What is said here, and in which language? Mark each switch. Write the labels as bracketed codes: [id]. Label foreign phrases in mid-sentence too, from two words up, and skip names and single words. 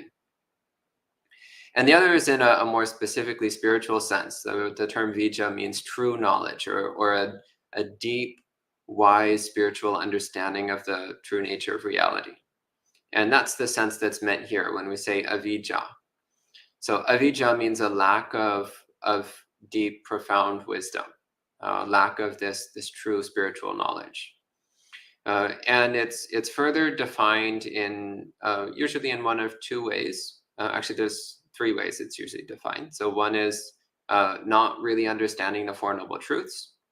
[en] And the other is in a more specifically spiritual sense. The term vijja means true knowledge or a deep, wise spiritual understanding of the true nature of reality. And that's the sense that's meant here when we say avijja. So avijja means a lack of deep, profound wisdom, lack of this true spiritual knowledge. And it's further defined in usually in one of 2 ways. Actually, there's 3 ways it's usually defined. So one is not really understanding the Four Noble Truths.